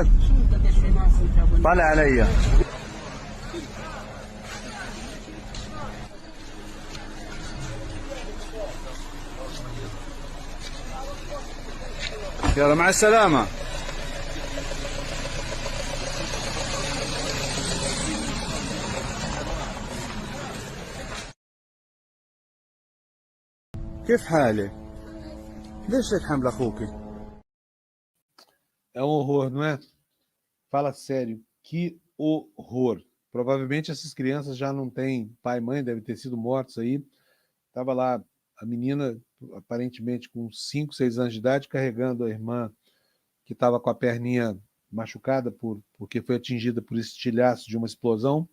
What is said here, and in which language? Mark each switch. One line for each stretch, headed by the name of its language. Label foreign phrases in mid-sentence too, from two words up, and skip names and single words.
Arabic: طلع علي. يلا مع السلامة. كيف حالك؟ ليش لك حمل اخوك؟
Portuguese: É um horror, não é? Fala sério, que horror. Provavelmente essas crianças já não têm pai e mãe, devem ter sido mortos aí. Tava lá a menina, aparentemente com 5, 6 anos de idade, carregando a irmã que estava com a perninha machucada porque foi atingida por estilhaço de uma explosão.